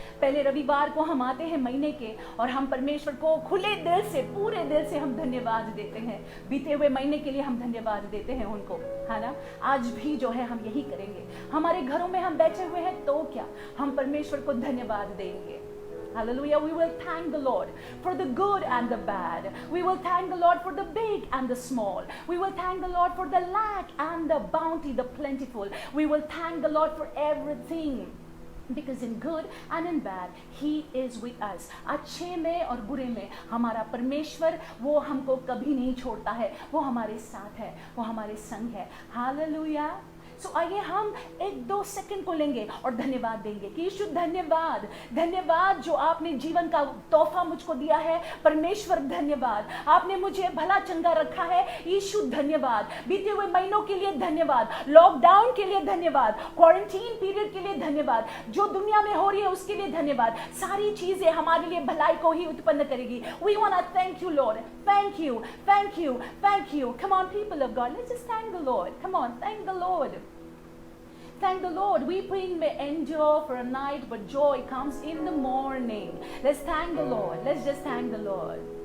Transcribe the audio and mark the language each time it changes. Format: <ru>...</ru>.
<hi>पहले रविवार को हम आते हैं महीने के और हम परमेश्वर को खुले दिल से, पूरे दिल से हम धन्यवाद देते हैं। बीते हुए महीने के लिए हम धन्यवाद देते हैं उनको, है ना। आज भी जो है हम यही करेंगे। हमारे घरों में हम बैठे हुए हैं तो क्या, हम परमेश्वर को धन्यवाद देंगे।</hi> <en>Hallelujah. We will thank the Lord for the good and the bad. We will thank the Lord for the big and the small. We will thank the Lord for the lack and the bounty, the plentiful. We will thank the Lord for everything. Because in good and in bad, He is with us.</en> <hi>अच्छे में और बुरे में हमारा परमेश्वर वो हमको कभी नहीं छोड़ता है, वो हमारे साथ है, वो हमारे संग है। हालेलुया। सो आइए हम 1-2 सेकंड को लेंगे और धन्यवाद देंगे कि यीशु धन्यवाद, धन्यवाद जो आपने जीवन का तोहफा मुझको दिया है। परमेश्वर धन्यवाद, आपने मुझे भला चंगा रखा है। यीशु धन्यवाद, बीते हुए महीनों के लिए धन्यवाद, लॉकडाउन के लिए धन्यवाद, क्वारंटीन पीरियड के लिए धन्यवाद, जो दुनिया में हो रही है उसके लिए धन्यवाद। सारी चीजें हमारे लिए भलाई को ही उत्पन्न करेगी।</hi> <en>We want to thank you Lord, thank you, thank you, thank you. Come on people of God, let's just thank the Lord. Come on, thank the Lord. Thank the Lord. Weeping may endure for a night, but joy comes in the morning. Let's thank the Lord. Let's just thank the Lord.</en>